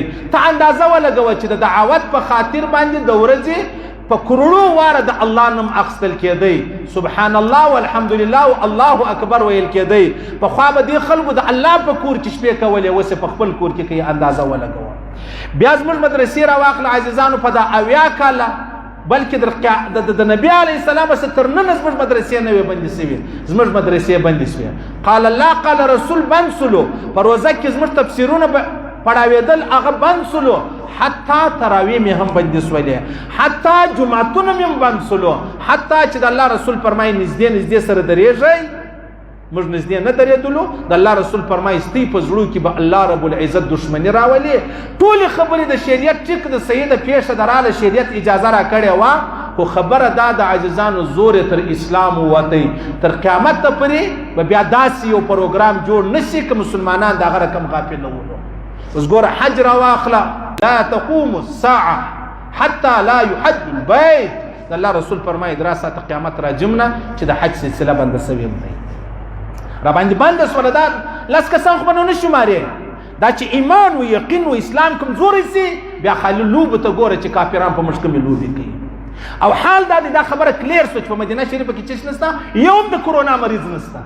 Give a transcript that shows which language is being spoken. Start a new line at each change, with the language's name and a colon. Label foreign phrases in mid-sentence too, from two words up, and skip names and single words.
Pashto: ته اندازه ولګوه چې د دعوت په خاطر باندې د ورځې په کروڑو واره د الله نوم اخیستل کېدی،
Arabic: سبحان الله والحمدلله
Pashto: او
Arabic: الله اکبر
Pashto: ویل کېدی. پخوا به دې خلکو د الله په کور کې شپې کولې، اوس په خپل کور کې کوي. اندازه ولګوه. بیا زموږ مدرسې راواخله عزیزانو په دا 80 کاله، بلکې د نبي
Arabic: علیه السلام
Pashto: څخه تر نن زموږ مدرسې نه وې بندې سوي، زموږ مدرسې بندې سوي.
Arabic: قال الله قال رسول
Pashto: بند سلو. په روزه کې زموږ تفسیرونه پړاوېدل هغه بند سلو، حتی تراویح مې هم بندې سولې، حتی جمعتونه مې هم بند سلو، حتی چې د الله رسول فرمایي نږدې سره درېږئ، موږ نږدې نه درېدلو. د الله رسول فرمایي ستۍ په زړو کې به
Arabic: الله رب العزت
Pashto: دشمني راولي. ټولې خبرې د شریعت ټیک د سیده پیښه دراله شریعت اجازه را کړې وه، خو خبره دا د عاجزانو زور تر اسلام ووتی. تر قیامت ته پورې به بیا داسې یو پروګرام جوړ نشي که مسلمانان د هغه رقم غافل نه ولو. اوس ګوره حج راواخله،
Arabic: لا تقوم الساعه حتى لا يحج البيت.
Pashto: د الله رسول فرمایي درا ساعته قیامت راجم نه چې د حج سلسله بنده سوې وي، را باندې بنده سوله. دا 10 کسان خو به نه شمارې. دا چې ایمان و یقین و اسلام کمزوری سي، بیا خالي لوبو ته ګوره چې کافران په موږ کومې لوبې کوي. او حال دا دی، دا خبره کلیر سو چې په مدینه شریفه کې چش نسته، یو هم د کرونا مریض نسته.